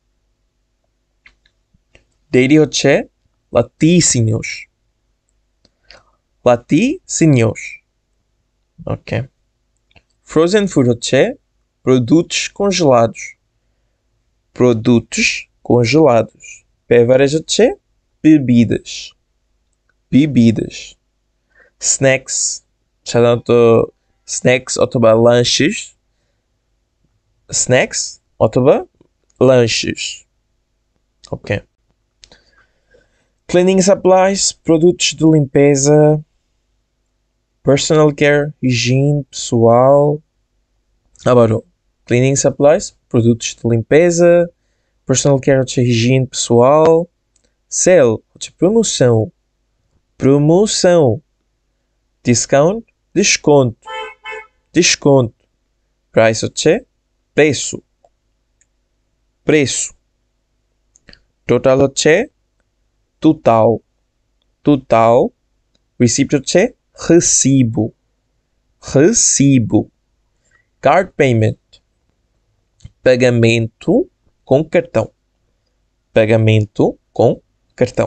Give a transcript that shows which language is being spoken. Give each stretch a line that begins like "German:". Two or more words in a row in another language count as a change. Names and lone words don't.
Portuguese: Dairy হচ্ছে laticínios, laticínios.
English: Ok. Frozen food
Portuguese: হচ্ছে produtos congelados, produtos congelados. Beverage হচ্ছে bebidas, bebidas.
English: Snacks,
Bangla: সাধারণত snacks অথবা lanches, snacks অথবা lanches.
English: Ok. Cleaning supplies,
Portuguese: produtos de limpeza,
English: personal care,
Portuguese: higiene pessoal. Agora,
English: cleaning supplies,
Portuguese: produtos de limpeza,
English: personal care
Portuguese: হচ্ছে higiene pessoal. Sale হচ্ছে promoção, promoção. Discount, desconto, desconto. Price হচ্ছে preço, preço. Total হচ্ছে total, total. Receipt হচ্ছে recibo, recibo.
English: Card payment,
Portuguese: pagamento com cartão, pagamento com cartão.